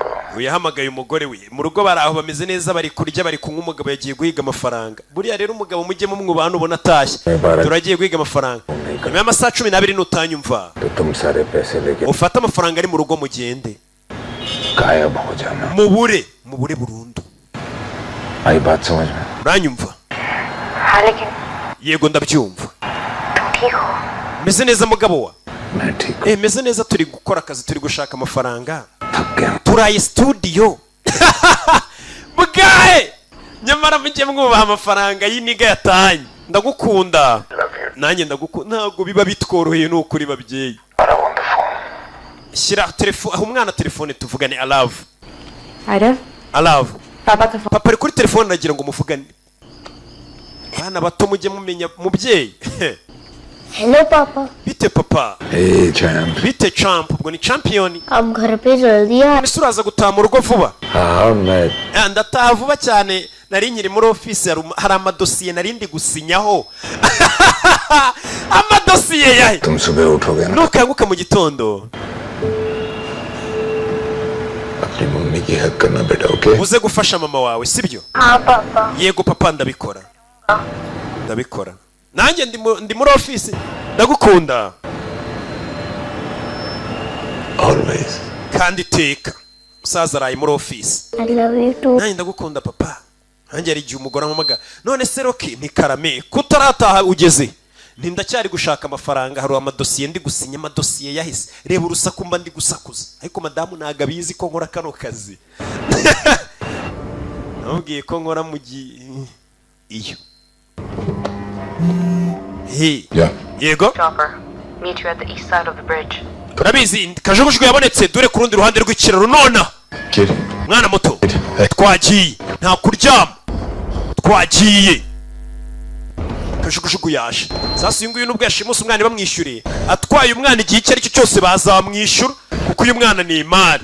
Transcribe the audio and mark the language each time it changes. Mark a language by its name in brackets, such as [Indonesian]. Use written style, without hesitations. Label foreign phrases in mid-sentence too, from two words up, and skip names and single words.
[Kinyarwanda] Uyahamagaye umugore we. Mu rugo baraho bameze neza bari kurya bari kunywa umugabo yagiye guhiga amafaranga. Buriya rero umugabo mujye mu mwubana ubona atashye. Turagiye guhiga amafaranga. Nyuma y'amasaha 12 nutanyumva. Ufata amafaranga ari mu rugo mugende. Mubure burundu. [Hindi] आई बात समझ में [Kinyarwanda] uranyumva [Hindi] लेकिन [Kinyarwanda] yego ndabyumva [Hindi] तुम ठीक हो [Kinyarwanda] meze neza mugabo wa [Hindi] मैं ठीक [Kinyarwanda] meze neza turi gukora akazi turi gushaka amafaranga turaye studio bugaye nyamara mujye mwubaha amafaranga y'iniga yatanye ndagukunda nanjye ndagukunda ntabwo biba bitworoheye n'ukuri babyeyi shyira telefone aho umwana telefone tuvugane alave alave papa ari kuri telefone nagira ngo muvugane bana bato mujye mumenya mubyeyi [Hindi] हेलो पापा। [Kinyarwanda] bite papa? [English] Hey, champ. [Kinyarwanda] Bite champ, ubwo ni champion. [Hindi] आप घर पे जल्दी आ। [Kinyarwanda] Ese uraza gutaha mu rugo vuba? [Hindi] मैं [Kinyarwanda] ndataha vuba cyane, nari nkiri muri office hari amadosiye nari ndi gusinyaho. Amadosiye yahe? [Hindi] तुम सुबह उठोगे ना [Kinyarwanda] Nukanguka mu gitondo [Hindi] अपनी मम्मी की हेल्प करना बेटा, ओके? [Kinyarwanda] uze gufasha mama wawe, sibyo? [Hindi] हाँ पापा। [Kinyarwanda] Yego papa, ndabikora. Ndabikora. Nanjye ndi muri office. Ndagukunda. [English] Always. [Kinyarwanda] Kandi teka. Musaza araye muri office. [English] I love you too. [Kinyarwanda] Nanjye ndagukunda papa. Nanjye ari igihe umugore ampamaga. None se Roki ni karame kutarataha ugeze. Ndacyari gushaka amafaranga, hari amadosiye ndi gusinya, amadosiye yahise. Reba urusaku mba ndi gusakuza. Ariko madamu ntago abizi ko nkora kano kazi. Nabwiye ko nkora mu iyo. [English] Hey. Yeah. [Kinyarwanda] Yego. [English] Chopper, meet you at the east side of the bridge. [Kinyarwanda] Turabizi kajugujugu yabonetse, dure ku rundi ruhande rw'ikiraro nona. [English] Kid. [Kinyarwanda] Mwana muto. Twagiye. Nta kuryama. Twagiye. Kajugujugu yaje. Sasa uyu nguyu nubwo yashimusa umwana bamwishyuriye, atwaye umwana igihe icyo ari cyo cyose bazamwishyura, kuko uyu mwana ni imari.